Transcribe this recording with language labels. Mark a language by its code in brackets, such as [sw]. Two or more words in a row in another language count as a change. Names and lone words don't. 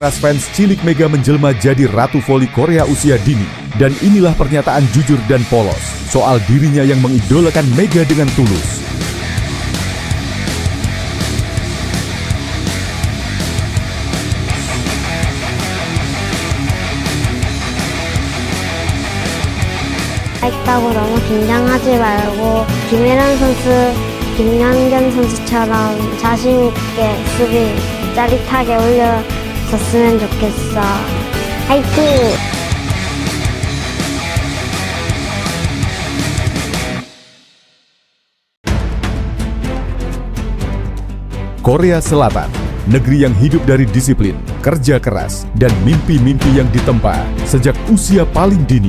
[id] Fans cilik Mega menjelma jadi ratu voli Korea usia dini. Dan inilah pernyataan jujur dan polos soal dirinya yang mengidolakan Mega dengan tulus. [ko] 있다고 너무 긴장하지 말고 김혜란 선수, 김연경 선수처럼 자신 있게 수비 짜릿하게 올려줬으면 좋겠어. 화이팅! [id] Korea Selatan, negeri yang hidup dari disiplin, kerja keras, dan mimpi-mimpi yang ditempa sejak usia paling dini.